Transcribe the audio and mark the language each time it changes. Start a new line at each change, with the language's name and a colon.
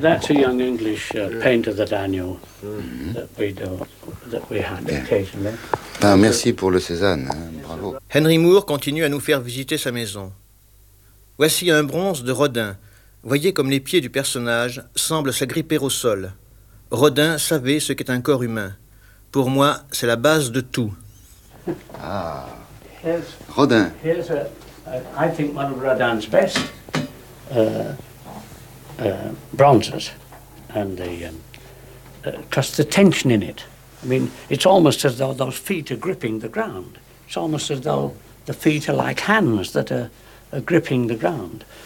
English: That's a young English painter that I knew that we had occasionally.
French: Ah, merci pour le Cézanne. Hein. Bravo. Henry Moore continue à nous faire visiter sa maison. Voici un bronze de Rodin. Voyez comme les pieds du personnage semblent s'agripper au sol. Rodin savait ce qu'est un corps humain. Pour moi, c'est la base de tout. Ah. Rodin.
English: Here's I think one of Rodin's best. Bronzes, and the because the tension in it. I mean, it's almost as though those feet are gripping the ground. It's almost as though the feet are like hands that are gripping the ground.